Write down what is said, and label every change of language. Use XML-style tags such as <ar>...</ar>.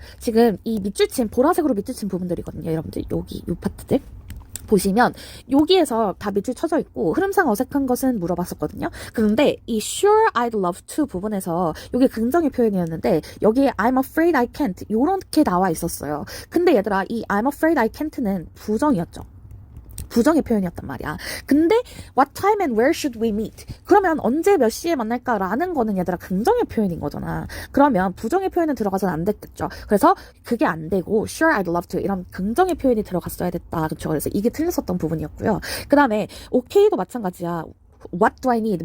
<ko>지금 이 밑줄친 보라색으로 밑줄친 부분들이거든요. 여러분들 여기 이 파트들 보시면 여기에서 다 밑줄 쳐져 있고 흐름상 어색한 것은 물어봤었거든요. 그런데 이</ko> <en>sure I'd love to</en> <ko>부분에서 이게 긍정의 표현이었는데 여기에</ko> <en>I'm afraid I can't</en> <ko>요렇게 나와 있었어요. 근데 얘들아 이</ko> <en>I'm afraid I can't</en> <ko>는 부정이었죠. 부정의 표현이었단 말이야.</ko> <en>근데 what time and where should we meet?</en> <ko>그러면 언제 몇 시에 만날까라는 거는 얘들아 긍정의 표현인 거잖아. 그러면 부정의 표현은 들어가서는 안 됐겠죠. 그래서 그게 안 되고</ko> <en>sure I'd love to</en> <ko>이런 긍정의 표현이 들어갔어야 됐다. 그렇죠. 그래서 이게 틀렸었던 부분이었고요. 그 다음에 okay도 마찬가지야.</ko> <en>What do I need?</en>